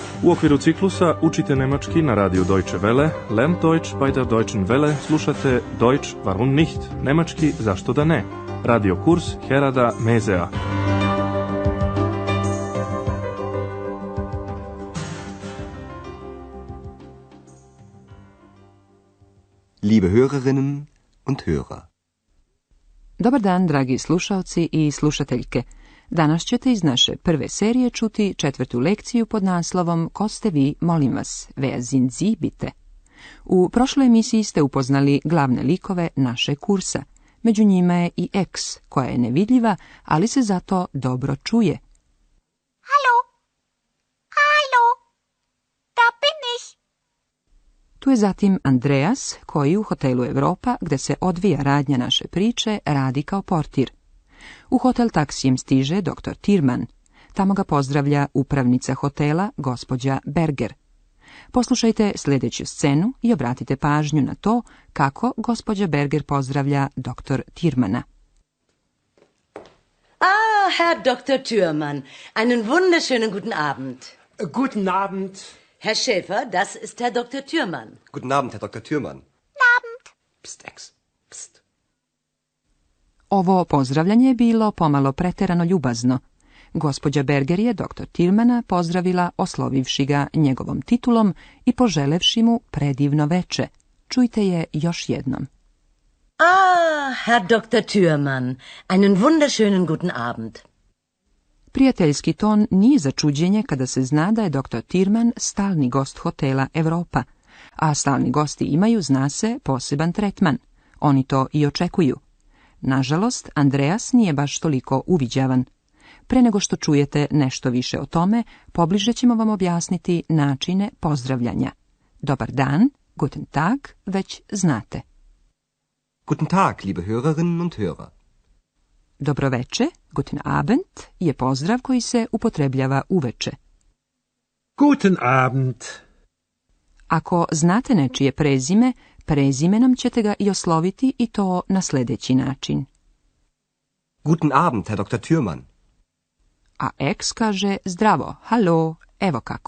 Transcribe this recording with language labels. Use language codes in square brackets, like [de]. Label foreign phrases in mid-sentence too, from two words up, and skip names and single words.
[sr] U okviru ciklusa Učite nemački na radiju Deutsche Welle, [de] Lernt Deutsch bei der Deutschen Welle, [sr] slušate [de] Deutsch warum nicht, [sr] nemački zašto da ne, radio kurs Herada Mezea. [de] Liebe Hörerinnen und Hörer. [sr] Dobar dan, dragi slušaoci i slušateljke. Danas ćete iz naše prve serije čuti 4. lekciju pod naslovom Ko ste vi, molim vas, [de] wer sind Sie, bitte? [sr] U prošloj emisiji ste upoznali glavne likove naše kursa. Među njima je i X, koja je nevidljiva, ali se zato dobro čuje. [de] Hallo? Hallo? Da bin ich. [sr] Tu je zatim Andreas, koji u hotelu Europa, gde se odvija radnja naše priče, radi kao portir. U hotel taksijem stiže dr. Tirman. Tamo ga pozdravlja upravnica hotela, gospođa Berger. Poslušajte sljedeću scenu i obratite pažnju na to kako gospođa Berger pozdravlja dr. Tirmana. [de] Ah, Herr Dr. Thürmann, einen wunderschönen guten Abend. Guten Abend. Herr Schäfer, das ist Herr Dr. Thürmann. Guten Abend, Herr Dr. Thürmann. Abend. Psst, Ex. Psst. [sr] Ovo pozdravljanje je bilo pomalo preterano ljubazno. Gospođa Berger je dr. Tirmana pozdravila oslovivši ga njegovom titulom i poželevši mu predivno veče. Čujte je još jednom. [de] Ah, Herr Dr. Thürmann, einen wunderschönen guten Abend. [sr] Prijateljski ton nije za čuđenje kada se zna da je dr. Tirman stalni gost hotela Europa, a stalni gosti imaju, zna se, poseban tretman. Oni to i očekuju. Nažalost, Andreas nije baš toliko uviđavan. Pre nego što čujete nešto više o tome, pobliže ćemo vam objasniti načine pozdravljanja. Dobar dan, [de] guten Tag, [sr] već znate. [de] Guten Tag, liebe Hörerinnen und Hörer. [sr] Dobroveče, [de] guten Abend, [sr] je pozdrav koji se upotrebljava uveče. [de] Guten Abend. [sr] Ako znate nečije prezime, prezimenom ćete ga i osloviti i to na sljedeći način. [de] Guten Abend, Herr Dr. Thürmann. [sr] A X kaže zdravo, halo, evo kako.